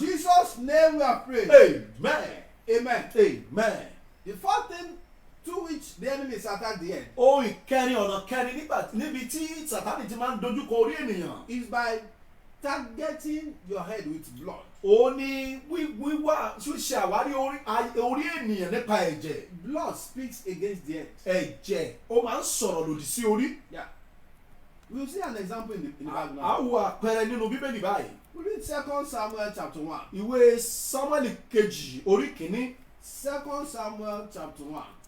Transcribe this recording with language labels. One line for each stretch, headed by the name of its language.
English: Jesus' name we are praying. Amen. Amen. Amen. The fourth thing through which the enemies attack the head
Yoruba: Ohun ìkẹrin ọ̀nà kẹrin níbi tí Sátánì ti máa ń dojúkọ orí ènìyàn.
English: is by targeting your head with blood.
Yoruba: ó ní wíwá ṣíṣe àwárí orí ènìyàn nípa ẹ̀jẹ̀.
English: Blood speaks against the head.
Yoruba: Ẹ̀jẹ̀ ó máa ń sọ̀rọ̀ lòdì sí orí.
English: Yeah. We will see an example in the Bible now.
Yoruba: A wo àpẹẹrẹ nínú Bíbélì báyìí.
English: We read 2 Samuel chapter 1.
Yoruba: Ìwé Sámúẹ́lì kejì orí kìíní.
English: 2 Samuel chapter 1.